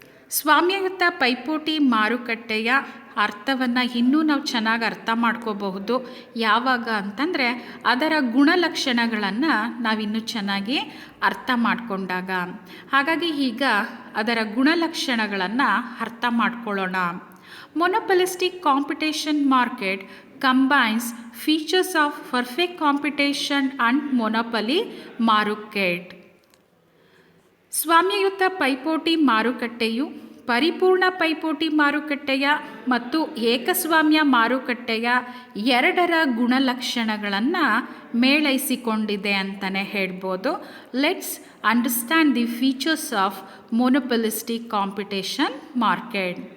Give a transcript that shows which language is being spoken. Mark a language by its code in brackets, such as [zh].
[kn] ಸ್ವಾಮ್ಯಯುತ ಪೈಪೋಟಿ ಮಾರುಕಟ್ಟೆಯ ಅರ್ಥವನ್ನು ಇನ್ನೂ ನಾವು ಚೆನ್ನಾಗಿ ಅರ್ಥ ಮಾಡ್ಕೋಬಹುದು. ಯಾವಾಗ ಅಂತಂದರೆ ಅದರ ಗುಣಲಕ್ಷಣಗಳನ್ನು ನಾವಿನ್ನೂ ಚೆನ್ನಾಗಿ ಅರ್ಥ ಮಾಡಿಕೊಂಡಾಗ. ಹಾಗಾಗಿ ಈಗ ಅದರ ಗುಣಲಕ್ಷಣಗಳನ್ನು ಅರ್ಥ ಮಾಡ್ಕೊಳ್ಳೋಣ. [en] Monopolistic competition market combines features of perfect competition and monopoly market. [kn] ಸ್ವಾಮ್ಯಯುತ ಪೈಪೋಟಿ ಮಾರುಕಟ್ಟೆಯು ಪರಿಪೂರ್ಣ ಪೈಪೋಟಿ ಮಾರುಕಟ್ಟೆಯ ಮತ್ತು ಏಕಸ್ವಾಮ್ಯ ಮಾರುಕಟ್ಟೆಯ ಎರಡರ ಗುಣಲಕ್ಷಣಗಳನ್ನು ಮೇಳೈಸಿಕೊಂಡಿದೆ ಅಂತಲೇ ಹೇಳ್ಬೋದು. [en] Let's understand the features of monopolistic competition market.